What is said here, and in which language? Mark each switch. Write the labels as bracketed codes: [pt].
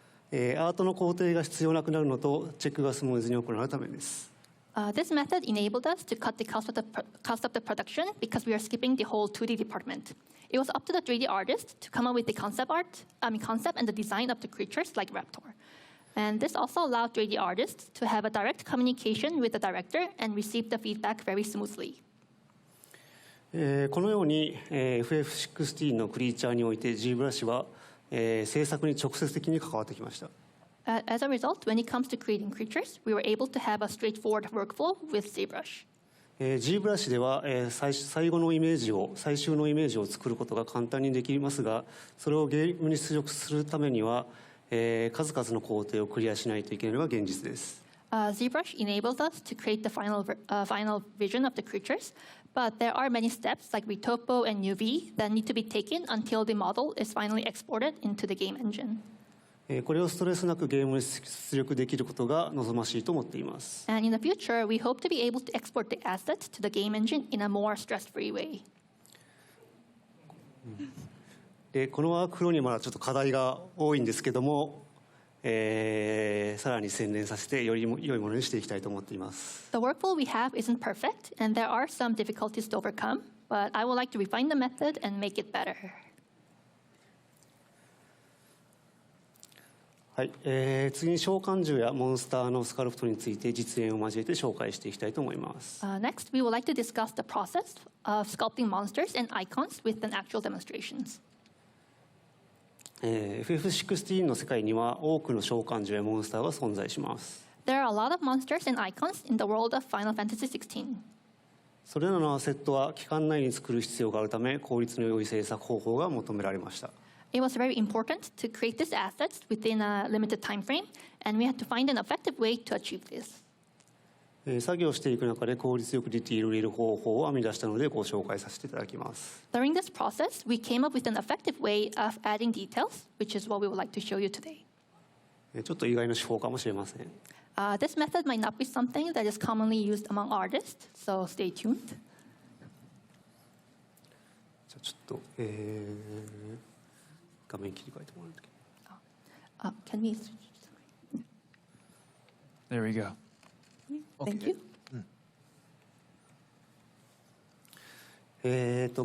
[ja] アートの工程が必要なくなるのとチェックがスムーズに行うためです。 [en] This method enabled us to cut the cost of the production because we are skipping the whole 2D department. It was up to the 3D artist to come up with the concept and the design of the creatures like Raptor. And this also allowed 3D artists to have a direct communication with the director and receive the feedback very smoothly. [ja] このように FF16 のクリーチャーにおいて ZBrush は制作に直接的に関わってきました。 [en] As a result, when it comes to creating creatures, we were able to have a straightforward workflow with ZBrush. [ja] ZBrush では最終のイメージを作ることが簡単にできますが、それをゲームに出力するためには数々の工程をクリアしないといけないのが現実です。 [en] ZBrush enables us to create the final vision of the creatures, but there are many steps like retopo and UV that need to be taken until the model is finally exported into the game engine. [ja] これをストレスなくゲームに出力できることが望ましいと思っています。 [en] And in the future, we hope to be able to export the assets to the game engine in a more stress-free way. [ja] このワークフローにはまだちょっと課題が多いんですけども、さらに洗練させてより良いものにしていきたいと思っています。 [en] The workflow we have isn't perfect, and there are some difficulties to overcome, but I would like to refine the method and make it better. [ja] はい、次に召喚獣やモンスターのスカルプトについて実演を交えて紹介していきたいと思います。 [en] Next, we would like to discuss the process of sculpting monsters and icons with an actual demonstrations. [ja] FF16 の世界には多くの召喚獣やモンスターが存在します。 [en] There are a lot of monsters and icons in the world of Final Fantasy XVI. [ja] それらのアセットは期間内に作る必要があるため、効率の良い制作方法が求められました。 [en] It was very important to create these assets within a limited time frame, and we had to find an effective way to achieve this. [ja] 作業していく中で効率よくディティールを入れる方法を編み出したのでご紹介させていただきます。 [en] During this process, we came up with an effective way of adding details, which is what we would like to show you today. [ja] ちょっと意外な手法かもしれません。 [en] This method might not be something that is commonly used among artists, so stay tuned. [ja] じゃあちょっと、画面切り替えてもらうんだけど。 [en] Can we? There we go. Thank you.